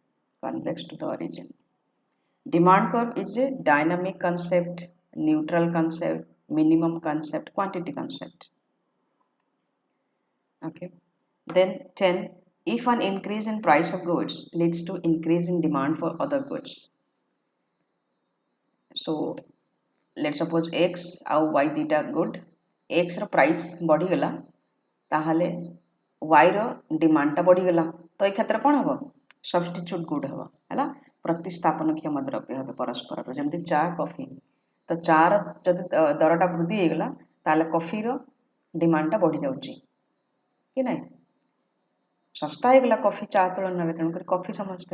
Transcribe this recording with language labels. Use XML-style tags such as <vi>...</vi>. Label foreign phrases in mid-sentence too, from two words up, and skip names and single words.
<en>demand curve is a dynamic concept neutral concept minimum concept quantity concept okay then 10 if an increase in price of goods leads to increase in demand for other goods so let suppose</en> <or>x ଆଉ y ଦିଟା ଗୁଡ୍ x ର ପ୍ରାଇସ୍ ବଢ଼ି ଗଲା ତାହାଲେ y ର ଡିମାଣ୍ଡ ଟା ବଢ଼ି ଗଲା ତ ଏ କ୍ଷେତ୍ର କୋନ ହବ</or> <en>substitute good</en> <or>ହବ ହେଲା ପ୍ରତିସ୍ଥାପନ କ୍ଷମ ଦ୍ରବ୍ୟ ହବେ ପରସ୍ପର ଯେମିତି ଚା କଫି ତ ଚା ର ଯଦି ଦରଟା ବୃଦ୍ଧି ହେ ଗଲା ତାହାଲେ କଫି ର ଡିମାଣ୍ଡ ଟା ବଢ଼ି ଯାଉଛି କି ନାଇ ଶସ୍ତା ହେ ଗଲା କଫି ଚା ତୁଳନ ରେ ତେଣୁ କଫି ସମସ୍ତ</or>